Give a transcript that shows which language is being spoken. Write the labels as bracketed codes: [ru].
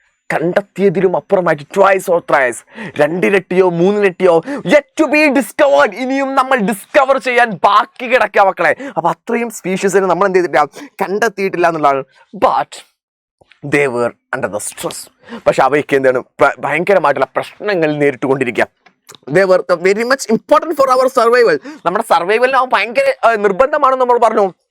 [ml] കണ്ടെത്തിയതിലും അപ്പുറമായിട്ട് twice or thrice, 2 ഇരട്ടിയോ 3 ഇരട്ടിയോ [en] yet to be discovered, [ml] ഇനിയും നമ്മൾ discover ചെയ്യാൻ ബാക്കി കിടക്കുക മക്കളെ. അപ്പൊ അത്രയും സ്പീഷീസിനെ നമ്മൾ എന്ത് ചെയ്തിട്ടില്ല? കണ്ടെത്തിയിട്ടില്ല എന്നുള്ളതാണ്. [en] But they were under the stress. [ml] പക്ഷെ അവയ്ക്ക് എന്താണ്? ഭയങ്കരമായിട്ടുള്ള പ്രശ്നങ്ങൾ നേരിട്ടുകൊണ്ടിരിക്കുക. [en] They were very much important for our survival. [ml] നമ്മുടെ സർവൈവലിന് ഭയങ്കര നിർബന്ധമാണെന്ന് നമ്മൾ പറഞ്ഞു.